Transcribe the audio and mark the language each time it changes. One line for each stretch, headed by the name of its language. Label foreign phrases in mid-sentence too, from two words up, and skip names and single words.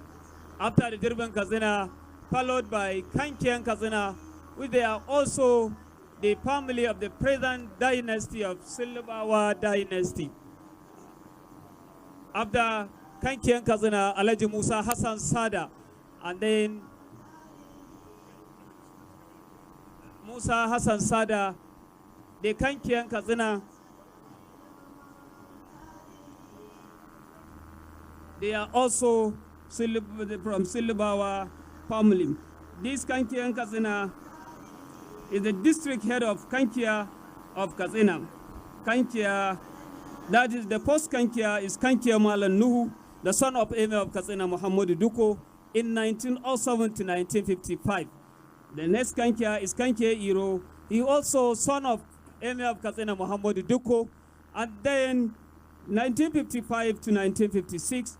English: After the Durban Katsina, followed by Kankian Katsina, which they are also the family of the present dynasty of Silibawa dynasty. After Kankian Katsina, Alaji Musa Hassan Sada, and then Musa Hassan Sada, the Kankian Katsina, they are also from Silibawa family. This Kankian Katsina is the district head of Kankia of Katsina. Kankia, that is the post Kankia, is Kankia Malan Nuhu, the son of Emir of Katsina Muhammadu Duko, in 1907 to 1955. The next Kankia is Kankia Iro. He also son of Emir of Katsina Muhammadu Duko, and then 1955 to 1956.